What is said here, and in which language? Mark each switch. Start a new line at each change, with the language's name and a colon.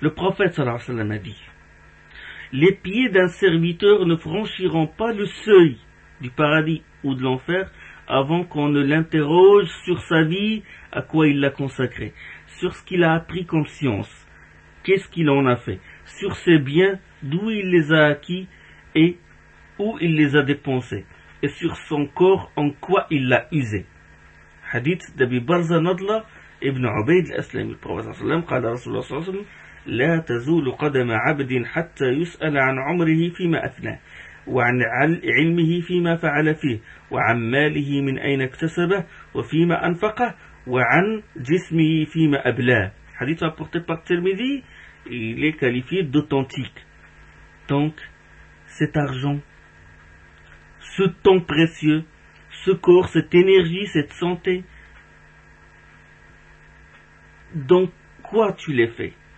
French: Le prophète, sallallahu alayhi wa sallam, a dit : les pieds d'un serviteur ne franchiront pas le seuil du paradis ou de l'enfer avant qu'on ne l'interroge sur sa vie, à quoi il l'a consacrée, sur ce qu'il a appris comme science, qu'est-ce qu'il en a fait, sur ses biens, d'où il les a acquis et où il les a dépensés, et sur son corps, en quoi il l'a usé. Hadith d'Abi Barza Nadla ibn Ubayd al-Aslami, le Prophète sallallahu alayhi wa sallam,
Arabic: qala Rasulullah sallallahu alayhi wa sallam, لا تزول قدم عبد حتى يسأل عن عمره فيما أفنى وعن علمه فيما فعل فيه وعن ماله من أين اكتسبه وفيما أنفقه وعن جسمه فيما أبلاه.
French: حديث apporté par Tirmidhi, il est qualifié d'authentique. Donc, cet argent, ce temps précieux, ce corps, cette énergie, cette santé, dans quoi tu les fais?